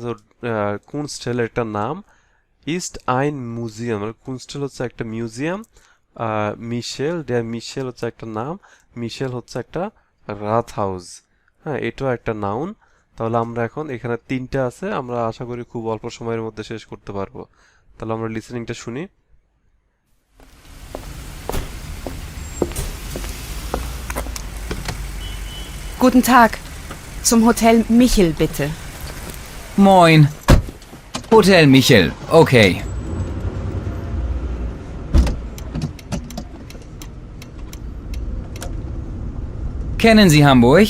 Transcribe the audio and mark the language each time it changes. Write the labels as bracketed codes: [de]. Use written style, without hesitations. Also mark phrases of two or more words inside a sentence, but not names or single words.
[bn] তো কুনস্টেলের একটা নাম, [de] ist ein Museum, [bn] কুনস্টেল হচ্ছে একটা মিউজিয়াম, মিশেল হচ্ছে একটা নাম, মিশেল হচ্ছে একটা রাত হাউস। হ্যাঁ, এটাও একটা নাউন। তাহলে আমরা এখন এখানে তিনটা আছে, আমরা আশা করি খুব অল্প সময়ের মধ্যে শেষ করতে পারবো। তাহলে আমরা লিসেনিংটা শুনি। [de] Guten Tag. Zum Hotel Michel, bitte. Moin. Hotel Michel, okay. Kennen Sie Hamburg?